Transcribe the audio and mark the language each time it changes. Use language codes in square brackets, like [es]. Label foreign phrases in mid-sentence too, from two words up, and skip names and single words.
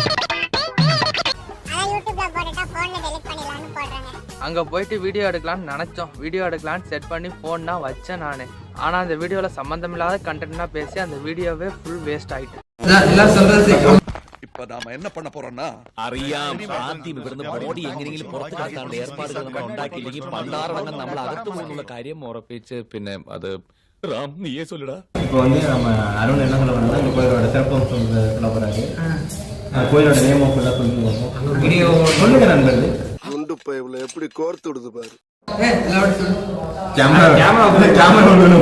[ta] அங்க போயிட்டு வீடியோ எடுக்கலாம்னு நினைச்சோம். வீடியோ எடுக்கலாம்னு செட் பண்ணி போன்னா வச்சேன் நானு. ஆனா அந்த வீடியோல சம்பந்தம் இல்லாத கண்டென்ட்னா பேசி அந்த வீடியோவே [en] full waste [ta] ஆயிட்டு. இப்ப நாம என்ன பண்ண போறோம்னா, [ml] അറിയാം ആദ്യം ഇവിടുന്ന് ബോഡി എങ്ങനെയെങ്കിലും പുറത്തു കടക്കാനുള്ള ഏർപ്പാടുകൾ നമ്മൾ ഉണ്ടാക്കിയില്ലെങ്കിൽ പണ്ടാറടങ്ങ് നമ്മൾ അകത്തു പോകുന്നുള്ള കാര്യം ഉറപ്പിച്ച് പിന്നെ അത് [ta] ராம் நீயே சொல்லுடா. இப்போ நம்ம அருண் என்ன சொல்ல வந்தா, இந்த கோயிலோட சிறப்பம்சம் சொல்ல போறாரு. கோயிலோட நேம் ஃபுல்லா சொல்லுங்க. வீடியோ சொல்லுங்க நண்பர்களே. குண்டு பைப்ல எப்படி கோர்த்து விடுது பாரு. கேமரா கேமரா கேமரா வேணும்.